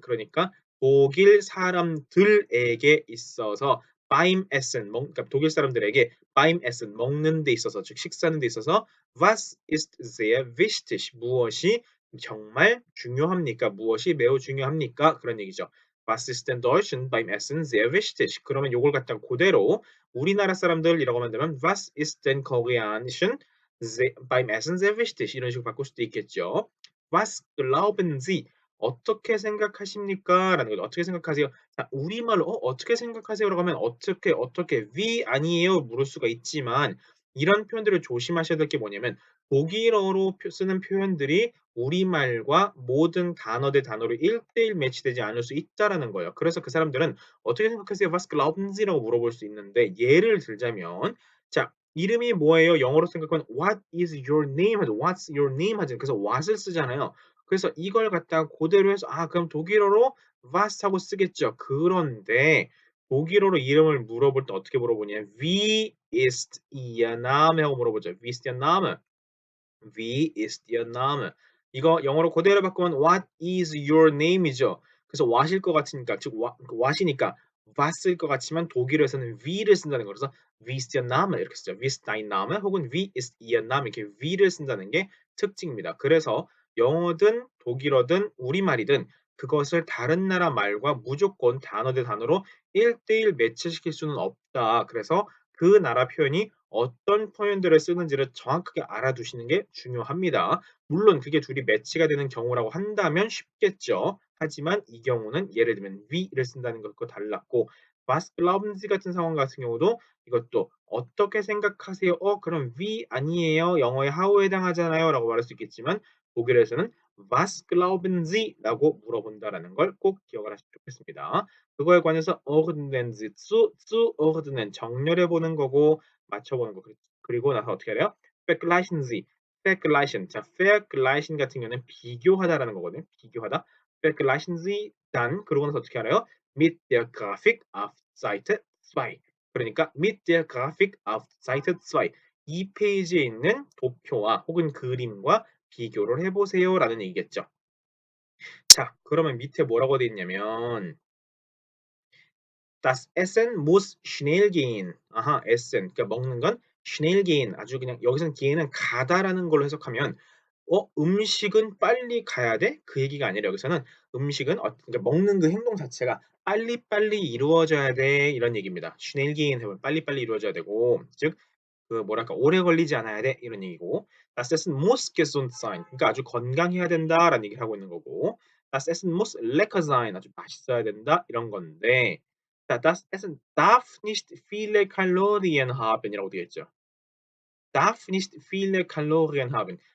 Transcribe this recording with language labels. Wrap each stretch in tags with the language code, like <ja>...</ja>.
<ko>그러니까 독일 사람들에게 있어서</ko> <de>beim Essen,</de> <ko>그러니까 독일 사람들에게 beim Essen, 먹는 데 있어서, 즉 식사하는 데 있어서</ko> <de>was ist sehr wichtig,</de> <ko>무엇이 정말 중요합니까? 무엇이 매우 중요합니까? 그런 얘기죠.</ko> <de>Was ist denn Deutschen beim Essen sehr wichtig?</de> <ko>그러면 요걸 갖다가 그대로 우리나라 사람들이라고 만들면</ko> <de>Was ist denn Koreanischen beim Essen sehr wichtig?</de> <ko>이런 식으로 바꿀 수도 있겠죠.</ko> <de>Was glauben Sie?</de> <ko>어떻게 생각하십니까? 라는 거죠. 어떻게 생각하세요? 자, 우리말로 어떻게 생각하세요라고 하면 어떻게 위 아니에요? 물을 수가 있지만, 이런 표현들을 조심하셔야 될 게 뭐냐면 독일어로 쓰는 표현들이 우리말과 모든 단어 대 단어로 1대1 매치되지 않을 수 있다라는 거예요. 그래서 그 사람들은 어떻게 생각하세요?</ko> <de>Was glauben Sie?</de> <ko>라고 물어볼 수 있는데, 예를 들자면 자, 이름이 뭐예요? 영어로 생각하면</ko> <en>What is your name? 하죠. What's your name? 하죠.</en> <ko>그래서 what을 쓰잖아요. 그래서 이걸 갖다가 그대로 해서 그럼 독일어로 was 하고 쓰겠죠. 그런데 독일어로 이름을 물어볼 때 어떻게 물어보냐?</ko> <de>Wie ist Ihr Name?</de> <ko>하고 물어보죠.</ko> <de>Wie ist Ihr Name? Wie ist Ihr Name?</de> <ko>이거 영어로 그대로 바꾸면</ko> <en>What is your name</en> <ko>이죠. 그래서 what일 것 같으니까, 즉 what이니까 was일 것 같지만 독일어에서는 wie를 쓴다는 거.</ko> <de>그래서 Wie ist Ihr Name?</de> <ko>이렇게 쓰죠.</ko> <de>Wie ist dein Name? 혹은 Wie ist Ihr Name?</de> <ko>이렇게 wie를 쓴다는 게 특징입니다. 그래서 영어든 독일어든 우리말이든 그것을 다른 나라 말과 무조건 단어 대 단어로 1대1 매치시킬 수는 없다. 그래서 그 나라 표현이 어떤 표현들을 쓰는지를 정확하게 알아두시는 게 중요합니다. 물론 그게 둘이 매치가 되는 경우라고 한다면 쉽겠죠. 하지만 이 경우는 예를 들면 위를 쓴다는 것과 달랐고,</ko> <de>was glauben Sie</de> <ko>같은 상황 같은 경우도 이것도 어떻게 생각하세요? 그럼 위 아니에요? 영어의 how에 해당하잖아요? 라고 말할 수 있겠지만 독일에서는</ko> <de>was glauben Sie?</de> <ko>라고 물어본다라는 걸 꼭 기억을 하시면 좋겠습니다. 그거에 관해서</ko> <de>ordnen Sie zu</de> <ko>ordnen, 정렬해 보는 거고 맞춰 보는 거. 그리고 나서 어떻게 해야 돼요?</ko> <de>vergleichen Sie. vergleichen.</de> <ko>자, vergleichen 같은 경우는 비교하다라는 거거든요. 비교하다.</ko> <de>vergleichen Sie dann</de> <ko>그러고 나서 어떻게 알아요?</ko> <de>mit der Grafik auf Seite 2. 그러니까 mit der Grafik auf Seite 2.</de> <ko>이 페이지에 있는 도표와 혹은 그림과 비교를 해보세요라는 얘기겠죠. 자, 그러면 밑에 뭐라고 되어 있냐면</ko> <de>Das Essen muss schnell gehen.</de> <ko>아하, Essen. 그러니까 먹는 건</ko> <de>schnell gehen.</de> <ko>아주 그냥 여기서는 gehen은 가다라는 걸로 해석하면 음식은 빨리 가야 돼? 그 얘기가 아니라 여기서는 음식은 그러니까 먹는 그 행동 자체가 빨리빨리 이루어져야 돼 이런 얘기입니다.</ko> <de>schnell gehen</de> <ko>하면 빨리빨리 이루어져야 되고 즉 그 뭐랄까 오래 걸리지 않아야 돼 이런 얘기고</ko> <de>Das Essen muss gesund sein.</de> <ko>그러니까 아주 건강해야 된다라는 얘기를 하고 있는 거고</ko> <de>Das Essen muss lecker sein.</de> <ko>아주 맛있어야 된다 이런 건데 자,</ko> <de>das Essen darf nicht viele Kalorien haben</de> <ko>이라고 되어 있죠.</ko> <de>darf nicht viele Kalorien haben.</de>